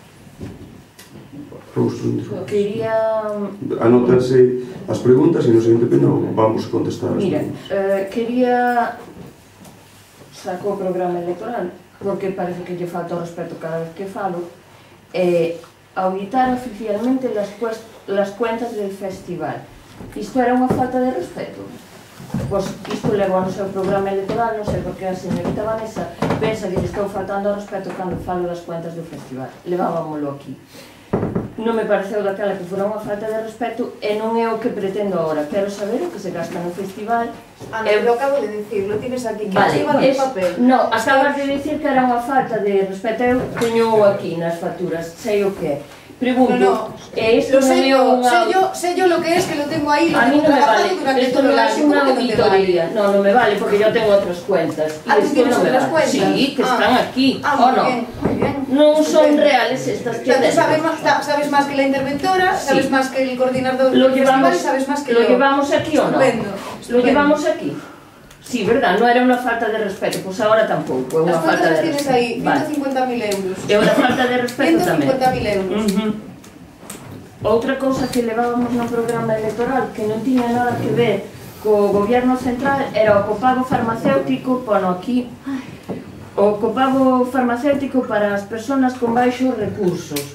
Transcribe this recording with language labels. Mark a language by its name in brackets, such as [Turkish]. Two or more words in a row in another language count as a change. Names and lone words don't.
[Galician] Quería... Anótanse as preguntas e no seguinte pleno vamos contestar as Mira, preguntas. quería... Saco o programa electoral, porque parece que lle falta o respeto cada vez que falo, [Spanish] auditar oficialmente las cuentas del festival. [Galician] Isto era unha falta de respeto? Pois isto levou no seu programa electoral, non sei porque a señorita Vanessa pensa que lle estou faltando ao respeto cando falo das cuentas do festival. Levábamolo aquí. Non me pareceu daquela que fora unha falta de respeto e non é o que pretendo agora. Quero saber o que se gasta no festival. [Spanish] Ana, lo acabo de decir, lo tienes aquí, que Vale, arriba del papel. [Galician] No, acabas de dicir que era unha falta de respeto. Eu teño aquí nas facturas, sei o que é. Pregunto, isto non é unha... [Spanish] Sé yo lo que es, que lo tengo ahí, lo A mí tengo [Galician] non me vale, [Spanish] trabajado durante esto todo [Galician] non [Spanish] el [Galician] é [Spanish] año, [Galician] unha [Spanish] ¿cómo que no te vale? [Galician] auditoría. No, non me vale, porque [Spanish] yo tengo [Galician] outras cuentas. [Spanish] Ah, ¿tú tienes otras cuentas? Sí, que están aquí, Ah, ¿o muy no? bien, muy bien. [Galician] Non son [Spanish] Estupendo. [Galician] reales estas [Spanish] O sea, tú [Galician] tendencias. [Spanish] sabes más que la interventora, Sí. sabes más que el coordinador Lo del festival llevamos, y sabes más que lo yo. llevamos aquí o no? Estupendo, Lo estupendo. llevamos aquí. Sí, verdad, [Galician] non era unha falta de respeto, pois agora tampouco, é unha [Spanish] Las [Galician] falta [Spanish] cuentas [Galician] de [Spanish] tienes [Galician] respeto. [Spanish] ahí, Vale. 150.000 euros. [Galician] É unha falta de respeto tamén. [Spanish] 150.000 euros. [Galician] Outra cousa que levábamos no programa electoral que non tiña nada que ver co goberno central era o copago farmacéutico, pono aquí, o copago farmacéutico para as persoas con baixos recursos.